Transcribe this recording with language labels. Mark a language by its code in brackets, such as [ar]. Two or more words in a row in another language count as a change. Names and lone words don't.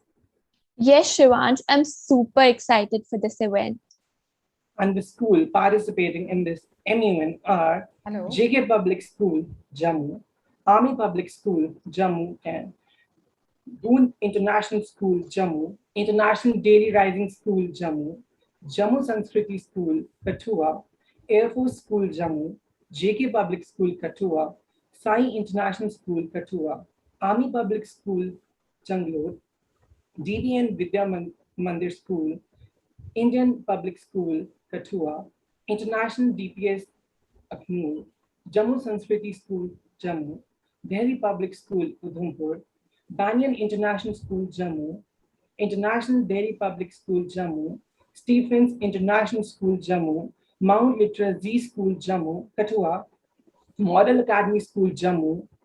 [en] Yes, Shivansh, I'm super excited for this event. And the school participating in this MUN are JK Public School, Jammu, Army Public School, Jammu, and Doon International School, Jammu, International Daily Rising School, Jammu, Jammu Sanskriti School, Kathua, Air Force School, Jammu, JK Public School, Kathua, Sai International School, Kathua, Army Public School, Changlod, DBN Vidya Mandir School, Indian Public School, Kathua, International DPS, Aknoor, Jammu Sanskriti School, Jammu, Delhi Public School, Udhampur, Banyan International School, Jammu, International Delhi Public School, Jammu, Stephens International School, Jammu, Mount Litra Z School, Jammu, Kathua, Model Academy School, Jammu,